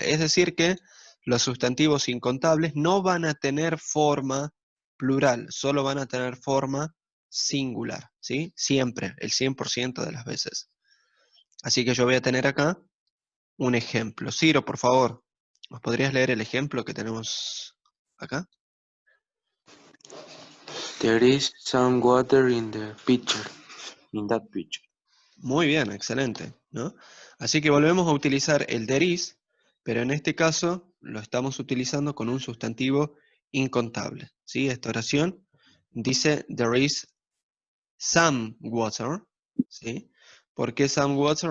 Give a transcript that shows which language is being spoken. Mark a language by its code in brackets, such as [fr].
[es] Es decir que los sustantivos incontables no van a tener forma plural, solo van a tener forma singular, ¿sí? Siempre, el 100% de las veces. Así que yo voy a tener acá un ejemplo. Ciro, por favor, ¿nos podrías leer el ejemplo que tenemos acá? [en] There is some water in the pitcher, in that pitcher. [es] Muy bien, excelente, ¿no? Así que volvemos a utilizar el [en] there is, [es] pero en este caso lo estamos utilizando con un sustantivo incontable, ¿sí? Esta oración dice [en] there is some water, [es] ¿sí? ¿Por qué [en] some water?